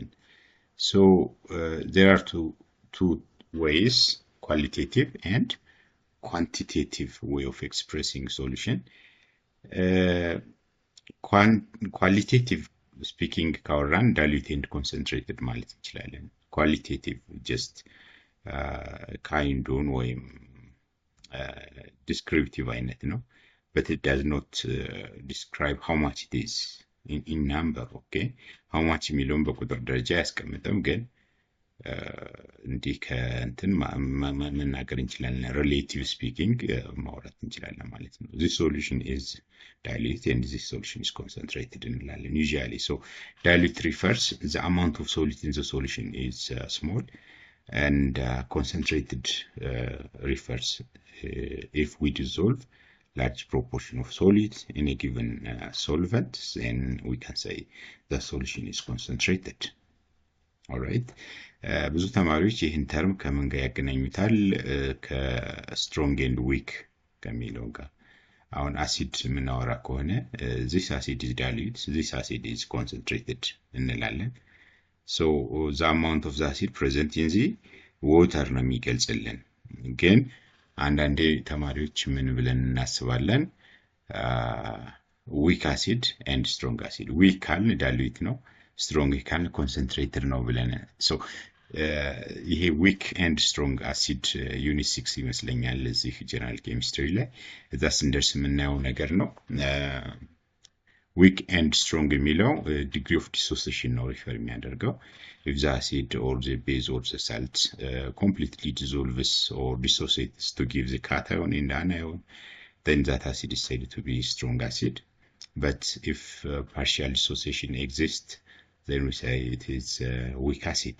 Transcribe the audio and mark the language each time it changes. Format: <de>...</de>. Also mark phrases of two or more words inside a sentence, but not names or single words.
<en>So there are two ways, qualitative and quantitative way of expressing solution. Qualitative speaking</en> <am>ካወራን</am> <en>dilute and concentrated</en> <am>ማለት እንችላለን።</am> <en>qualitative just</en> <am>ካይንዱን ወይም descriptive አይነት ነው,</am> <en>but it does not describe how much it is in number. okay, how much</en> <am>የሚለውን በቁጥር ደረጃ ያስቀምጠም, ግን እንዲህ ከእንትን መናገር እንችላለን።</am> <en>relative speaking</en> <am>ማውራት እንችላለን ማለት ነው።</am> <en>this solution is dilute and this solution is concentrated</en> <am>እንላለን usually.</am> <en>so dilute refers the amount of solute in the solution is small, and concentrated refers if we dissolve large proportion of solid in a given solvent, then we can say the solution is concentrated. all right,</en> <am>ብዙ ተማሪዎች ይህን ተርም ከምን ጋር ያገናኙታል?</am> <en>strong and weak</en> <am>ከሚለው ጋር። አሁን አሲድ የምናወራ ከሆነ</am> <en>this acid is dilute, this acid is concentrated</en> <am>እንላለን።</am> <en>so the amount of the acid present in the water</en> <am>ነው የሚገልጽልን። ግን አንዳንዴ ተማሪዎች ምን ብለን እናስባለን?</am> <en>weak acid and strong acid. weak</en> <am>ካልን dilute ነው፣ strong ካልን concentrated ነው ብለን so ይሄ</am> <en>weak and strong acid</en> <am>ዩኒት 6 ይመስለኛል እዚህ ጀነራል ኬሚስትሪ ላይ እዛ ስንደርስ የምናየው ነገር ነው።</am> <en>weak and strong የሚለው degree of dissociation</en> <am>ነው ሪፈር የሚያደርገው።</am> <en>if the acid or the base or the salt completely dissolves or dissociates to give the cation and anion, then that acid is said to be strong acid. but if partial dissociation exists, then we say it is weak acid.</en>